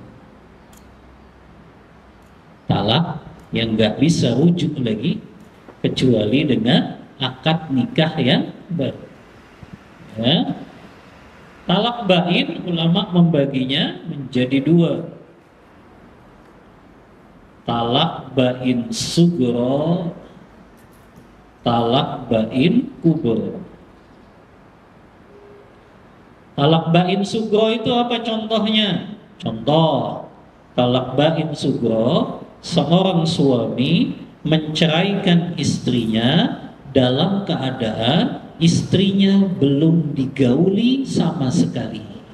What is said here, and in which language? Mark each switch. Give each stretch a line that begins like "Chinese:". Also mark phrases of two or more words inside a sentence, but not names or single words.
Indonesian: Talak yang gak bisa rujuk lagi kecuali dengan akad nikah yang baru. Ya. Talak bain ulama membaginya menjadi 2. Talak bain sugro, talak bain kubro. Talak bain sugro itu apa contohnya? Contoh, talak bain sugro, seorang suami menceraikan istrinya dalam keadaan istrinya belum digauli sama sekali.